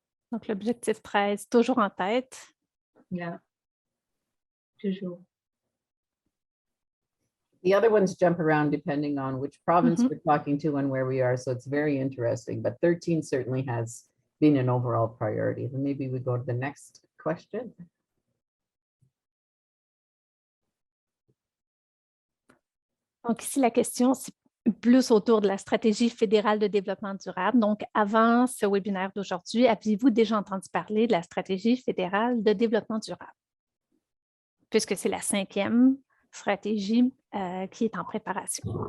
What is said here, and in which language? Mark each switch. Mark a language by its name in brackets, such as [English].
[French] Donc, l'objectif 13, toujours en tête. Yeah. Toujours. [English] The other ones jump around depending on which province we're talking to and where we are, so it's very interesting. But 13 certainly has been an overall priority. And maybe we go to the next question. [French] Donc, ici, la question, c'est plus autour de la stratégie fédérale de développement durable. Donc, avant ce webinaire d'aujourd'hui, aviez-vous déjà entendu parler de la stratégie fédérale de développement durable? Puisque c'est la 5e stratégie qui est en préparation.